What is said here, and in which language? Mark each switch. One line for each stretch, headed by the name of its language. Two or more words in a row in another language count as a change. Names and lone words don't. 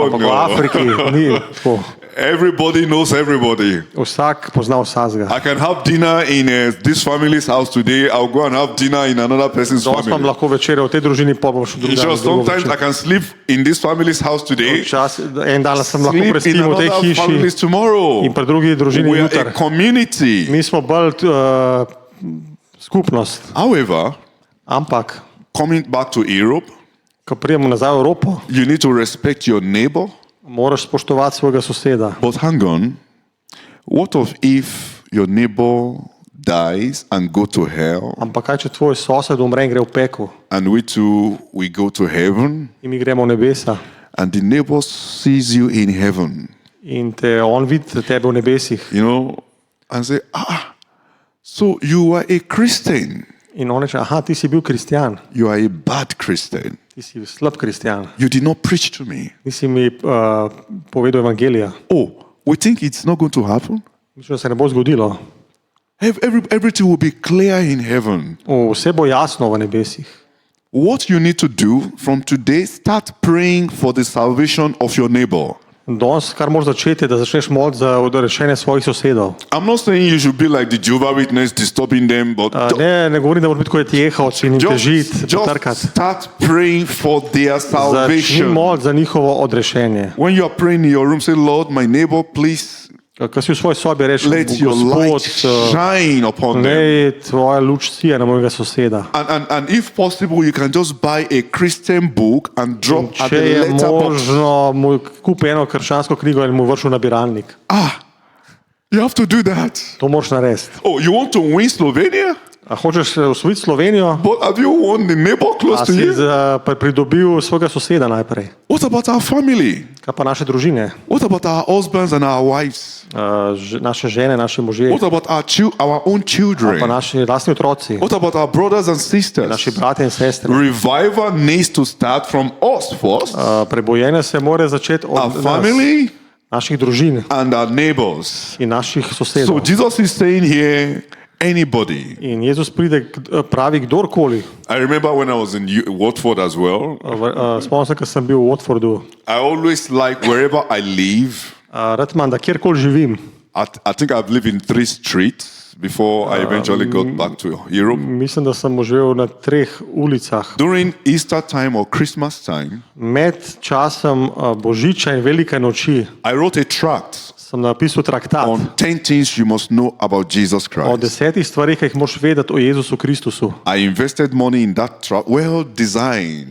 Slovenian: Ampak v no. Afriki ni tako.
English: Everybody knows everybody.
Slovenian: Vsak pozna vsakega.
English: I can have dinner in this family's house today. I'll go and have dinner in another person's
Slovenian: Danes imam
English: family.
Slovenian: lahko večerjo v tej družini, pa bom šel
English: It's
Slovenian: drugam.
English: just sometimes I can sleep in this family's house today,
Slovenian: En dan sem lahko
English: sleep in
Slovenian: prespim v tej
English: another family's
Slovenian: hiši
English: tomorrow.
Slovenian: in pri drugi družini
English: We are a
Slovenian: jutri.
English: community.
Slovenian: Mi smo bolj skupnost.
English: However,
Slovenian: Ampak,
English: coming back to Europe,
Slovenian: ko pridemo nazaj v Evropo,
English: you need to respect your neighbor.
Slovenian: moraš spoštovati svojega soseda.
English: But hang on, what of if your neighbor dies and go to hell,
Slovenian: Ampak kaj, če tvoj sosed umre in gre v pekel
English: and we too we go to heaven,
Slovenian: in mi gremo v nebesa
English: and the neighbor sees you in heaven,
Slovenian: in te on vidi tebe v nebesih
English: you know, and say, so you are a Christian.
Slovenian: in on reče, aha, ti si bil kristjan,
English: You are a bad Christian.
Slovenian: ti si slab kristjan,
English: You did not preach to me.
Slovenian: nisi mi povedal evangelija.
English: Oh, we think it's not going to happen?
Slovenian: Mislim, da se ne bo zgodilo.
English: Everything will be clear in heaven.
Slovenian: Vse bo jasno v nebesih.
English: What you need to do from today, start praying for the salvation of your neighbor.
Slovenian: Danes, kar moraš začeti, je, da začneš moliti za odrešenje svojih sosedov.
English: I'm not saying you should be like the Jehovah's Witness, disturbing them, but
Slovenian: Ne govorim, da moraš biti kot jehov in jim težiti,
English: just
Slovenian: potrkati.
English: start praying for their
Slovenian: Začni
English: salvation.
Slovenian: moliti za njihovo odrešenje.
English: When you are praying in your room, say, Lord, my neighbor, please
Slovenian: Ko si v svoji sobi rečeš,
English: let your light
Slovenian: Gospod,
English: shine upon them.
Slovenian: naj tvoja luč sije na mojega soseda.
English: And if possible, you can just buy a Christian book and drop at
Slovenian: Če
English: the
Slovenian: je
English: letterbox.
Slovenian: možno, mu kupi eno krščansko knjigo in mu vrši v nabiralnik.
English: You have to do that.
Slovenian: To moraš narediti.
English: Oh, you want to win Slovenia?
Slovenian: A hočeš osvojiti Slovenijo?
English: But have you won the neighbor
Slovenian: A
English: close to
Slovenian: si
English: you?
Slovenian: pridobil svojega soseda najprej?
English: What about our family?
Slovenian: Kaj pa naše družine?
English: What about our husbands and our wives?
Slovenian: Naše žene, naši možje,
English: What about our own
Slovenian: pa
English: children?
Slovenian: naši lastni otroci,
English: What about our brothers and sisters?
Slovenian: naši bratje in sestre.
English: Revival needs to start from us first,
Slovenian: Prebojenje se mora začeti
English: our
Slovenian: od nas,
English: family
Slovenian: naših družin
English: and our neighbors.
Slovenian: in naših
English: So
Slovenian: sosedov.
English: Jesus is saying here, anybody.
Slovenian: In Jezus pride, pravi kdorkoli.
English: I remember when I was in Watford as well,
Slovenian: Spomnim se, ko sem bil v Watfordu.
English: I always like wherever I live,
Slovenian: Rad imam, da kjerkoli živim,
English: I think I've lived in 3 streets. before I eventually got back to Europe.
Slovenian: Mislim, da sem živel na 3 ulicah.
English: During Easter time or Christmas time,
Slovenian: Med časom Božiča in Velike noči
English: I wrote a tract
Slovenian: sem napisal traktat
English: on 10 things you must know about Jesus
Slovenian: o
English: Christ.
Slovenian: 10 stvarih, ki jih moraš vedeti o Jezusu Kristusu.
English: I invested money in that tract, well designed.